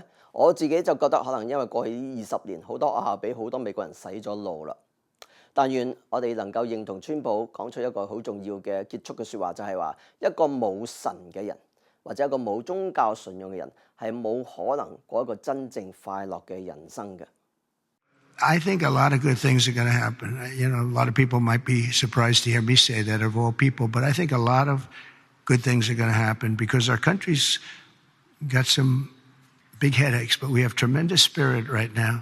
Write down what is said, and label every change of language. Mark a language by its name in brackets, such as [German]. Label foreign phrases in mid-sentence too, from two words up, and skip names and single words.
[Cantonese] 我自己就覺得可能因為過去20年好多學校俾好多美國人洗咗腦啦。但願我哋能夠認同川普講出一個好重要嘅結束嘅説話，就係話一個冇神嘅人或者一個冇宗教信仰嘅人係冇可能過一個真正快樂嘅人生嘅。 [English] I think a lot of good things are going to happen. You know, a lot of people might be surprised to hear me say that of all people, but I think a lot of good things are going to happen because our country's got some big headaches, but we have tremendous spirit right now.